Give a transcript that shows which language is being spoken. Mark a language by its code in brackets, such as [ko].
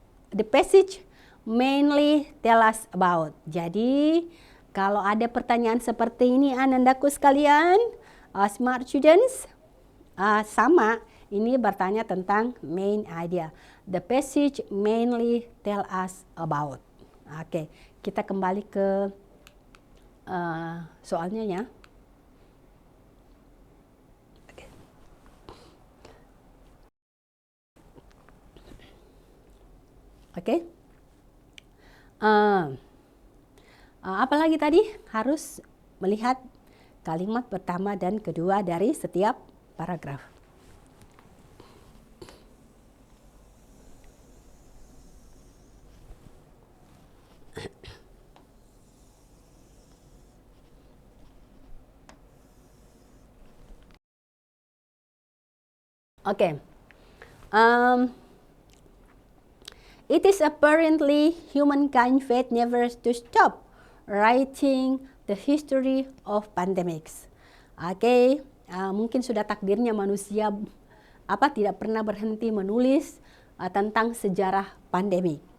[en] The passage mainly tell us about. [id] Jadi kalau ada pertanyaan seperti ini anandaku sekalian, [en] smart students, [id] sama ini bertanya tentang main idea. [en] The passage mainly tell us about. [id] Oke, kita kembali ke soalnya ya. Oke. Apalagi tadi harus melihat kalimat pertama dan kedua dari setiap paragraf. Oke. [en] It is apparently humankind fate never to stop writing the history of pandemics. [id] Oke, mungkin sudah takdirnya manusia tidak pernah berhenti menulis tentang sejarah pandemi.